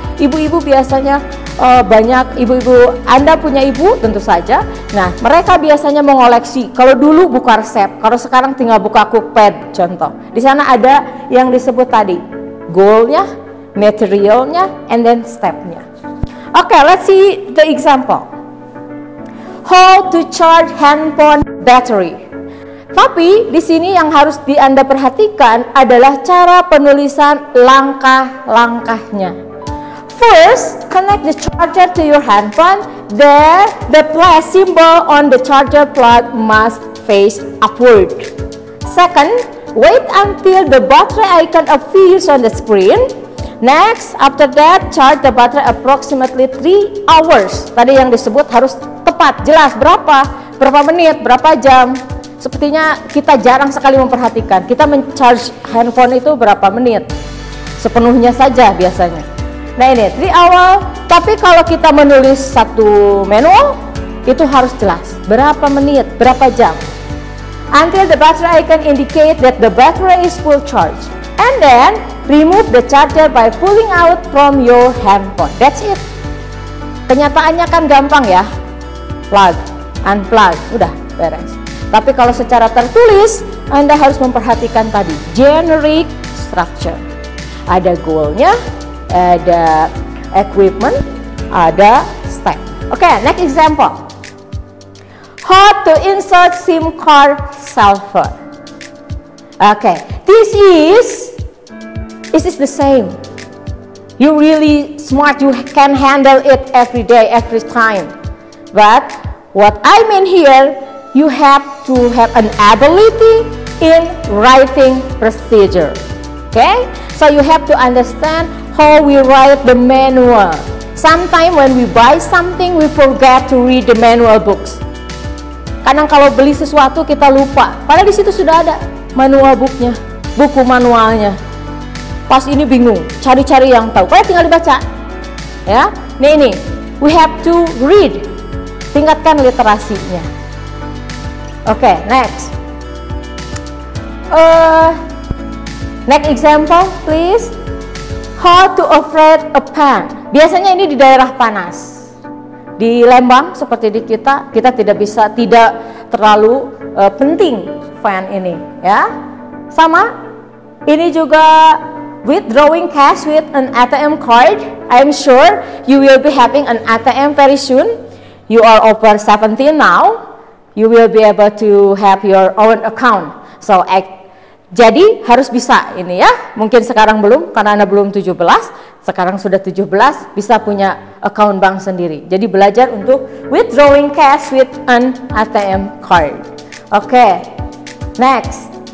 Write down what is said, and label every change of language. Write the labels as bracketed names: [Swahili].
[Indonesian] Ibu-ibu biasanya banyak ibu-ibu, Anda punya ibu tentu saja. Nah, mereka biasanya mengoleksi. Kalau dulu buka resep, kalau sekarang tinggal buka cookpad contoh. Di sana ada yang disebut tadi, goalnya, materialnya, [English] and then [Indonesian] stepnya. [English] Okay, let's see the example. How to charge handphone battery. [Indonesian] Tapi di sini yang harus Anda perhatikan adalah cara penulisan langkah-langkahnya. [English] First, connect the charger to your handphone. There, the plus symbol on the charger plug must face upward. Second, wait until the battery icon appears on the screen. Next, after that, charge the battery approximately 3 hours. [Indonesian] Tadi yang disebut harus tepat, jelas berapa menit, berapa jam. Sepertinya kita jarang sekali memperhatikan. Kita men-charge handphone itu berapa menit. Sepenuhnya saja biasanya. Nah ini [English] 3 hour, [Indonesian] tapi kalau kita menulis satu manual itu harus jelas berapa menit, berapa jam. [English] Until the battery icon indicate that the battery is full charge. And then remove the charger by pulling out from your handphone. That's it. [Indonesian] Kenyataannya kan gampang ya. Plug, unplug, udah beres. Tapi kalau secara tertulis Anda harus memperhatikan tadi generic structure. Ada goalnya, ada equipment, ada step. [English] Okay, next example. How to insert SIM card cell phone. Okay, this is the same. You really smart, you can handle it every day, every time. But what I mean here, you have to have an ability in writing procedure. Okay, so you have to understand how we write the manual. Sometimes when we buy something, we forget to read the manual books. [Indonesian] Kadang kalau beli sesuatu kita lupa, padahal di situ sudah ada manual booknya, buku manualnya. Pas ini bingung, cari-cari yang tahu. Padahal tinggal dibaca, ya. Ini, [English] we have to read. [Indonesian] Tingkatkan literasinya. [English] Okay, next. Next example, please. How to operate a fan. [Indonesian] Biasanya ini di daerah panas. Di Lembang seperti di kita tidak terlalu penting fan ini, ya. Sama, ini juga [English] withdrawing cash with an ATM card. I'm sure you will be having an ATM very soon. You are over 17 now. You will be able to have your own account. [Indonesian] So jadi harus bisa ini ya. Mungkin sekarang belum karena Anda belum 17, sekarang sudah 17, bisa punya account bank sendiri. Jadi belajar untuk [English] withdrawing cash with an ATM card. Oke, next.